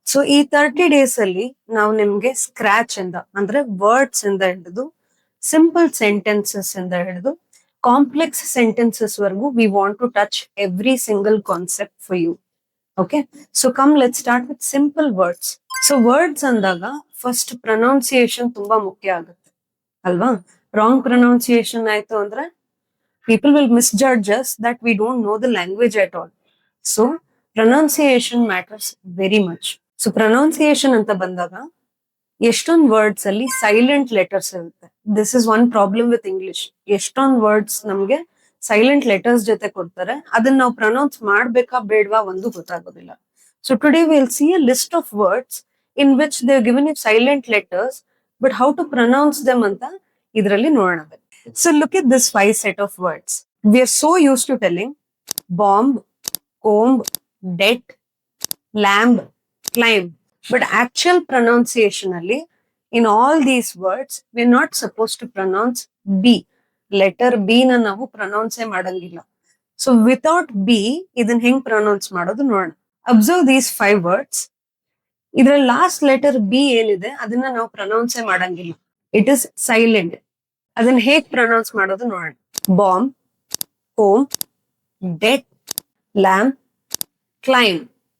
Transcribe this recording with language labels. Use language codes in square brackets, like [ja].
[en] so ಈ 30 days [kn] ಅಲ್ಲಿ ನಾವು ನಿಮ್ಗೆ [en] scratch ಇಂದ ಅಂದ್ರೆ words [kn] ಇಂದ ಹಿಡಿದು [en] Simple sentences ಇಂದ ಹಿಡಿದು complex sentences ವರೆಗೂ we want to touch every single concept for you. Okay, so come let start with simple words. So words ಅಂದಾಗ first pronunciation [kn] ತುಂಬಾ ಮುಖ್ಯ ಆಗುತ್ತೆ ಅಲ್ವಾ? [en] wrong pronunciation [kn] ಆಯ್ತು ಅಂದ್ರೆ [en] people will misjudge us that we don't know the language at all. So pronunciation matters very much. So pronunciation [kn] ಅಂತ ಬಂದಾಗ ಎಷ್ಟೊಂದು ವರ್ಡ್ಸ್ ಅಲ್ಲಿ ಸೈಲೆಂಟ್ ಲೆಟರ್ಸ್ ಇರುತ್ತೆ. [en] This is one problem with English. [kn] ಎಷ್ಟೊಂದು ವರ್ಡ್ಸ್ ನಮ್ಗೆ silent letters ಜೊತೆ ಕೊಡ್ತಾರೆ, ಅದನ್ನ ನಾವು ಪ್ರೊನೌನ್ಸ್ ಮಾಡ್ಬೇಕಾ ಬೇಡವಾ ಒಂದು ಗೊತ್ತಾಗೋದಿಲ್ಲ. [en] so today will see a list of words in which they given it silent letters, but how to pronounce them [kn] ಅಂತ ಇದರಲ್ಲಿ ನೋಡೋಣ. [en] So look at this 5 set of words. We are so used to telling bomb, comb, debt, lamb, climb. But actual pronunciation alli, in all these words, we are not supposed to pronounce B. [kn] Letter B na ನಾವು pronounce ಮಾಡಂಗಿಲ್ಲ. [en] So without B, [kn] ಇದನ್ನ ಹೆಂಗ್ pronounce ಮಾಡೋದು ನೋಡೋಣ. [en] Observe these 5 words. [kn] ಇದರ last letter B ಏನಿದೆ ಅದನ್ನ ನಾವು pronounce ಮಾಡಂಗಿಲ್ಲ. [en] It is silent. [kn] ಅದನ್ನ ಹೇಗ್ ಪ್ರೊನೌನ್ಸ್ ಮಾಡೋದು ನೋಡೋಣ. [en] Bomb, home, debt, lamp, claim.